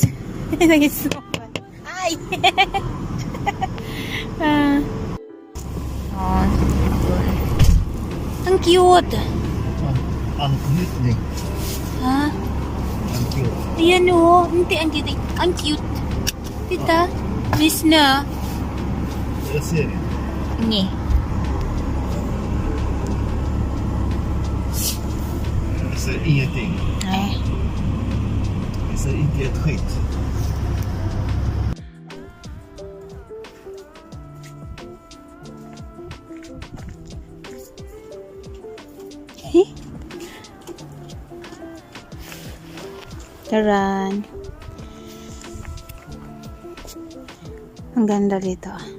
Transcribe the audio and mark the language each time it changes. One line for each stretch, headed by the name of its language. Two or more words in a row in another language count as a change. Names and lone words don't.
Filipino: Nag-snowman. Ay! Oh, ang cute. Ang cute din. Ha? Ang cute. Ayan o. Hindi, ang cute. Ang cute. Tita, miss na.
Swedish: Jag ser det.
Filipino: Nge.
Swedish: Jag ser ingenting.
Filipino: Ay.
Swedish: Jag ser inte ett skit.
Filipino: Taran. Ang ganda dito.